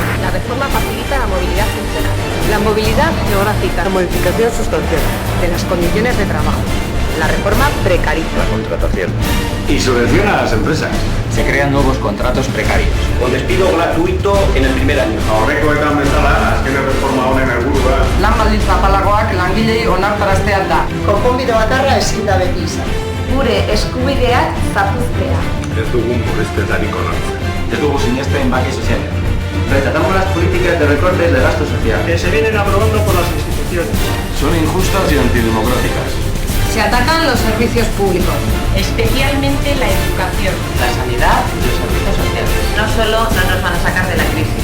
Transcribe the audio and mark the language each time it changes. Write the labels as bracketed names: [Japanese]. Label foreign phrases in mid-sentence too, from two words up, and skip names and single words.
[Spanish] La reforma facilita la movilidad funcional. La movilidad geográfica. La modificación sustancial De las condiciones de trabajo. La reforma precariza. La contratación. Y subvenciona a las empresas. Se crean nuevos contratos precarios. Con despido gratuito en el primer año. [Basque] Aurreko eta bezala, azken reforma honen helburua Lan baldintza apalagoak langilei onartaraztea da. Konponbide bakarra ezin da beti izan. Gure eskubideak zapuztea. ez dugun murrizketarik onartzen. Ez dugu sinesten bake sozialean. [Spanish] Rechazamos las políticas de recortes de gasto social. Que se vienen aprobando por las instituciones. Son injustas y antidemocráticas. Se atacan los servicios públicos, especialmente la educación. La sanidad y los servicios sociales. No solo no nos van a sacar de la crisis,